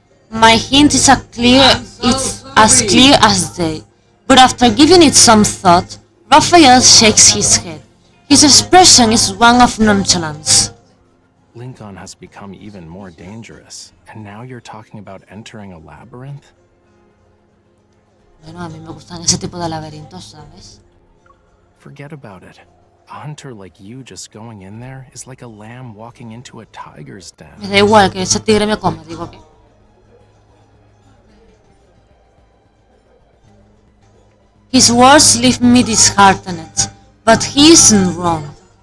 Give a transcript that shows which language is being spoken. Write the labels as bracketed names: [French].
[English] My hint is as clear as day, but after giving it some thought, Raphael shakes his head. His expression is one of nonchalance. Lincoln has become even more dangerous, and now you're talking about entering a labyrinth? [Spanish] Bueno, a mí me gustan ese tipo de laberintos, ¿sabes? [English] Forget about it. A hunter like you just going in there is like a lamb walking into a tiger's den. [Spanish] Me da igual que ese tigre me coma, digo que... [English] His words leave me disheartened, but he isn't wrong.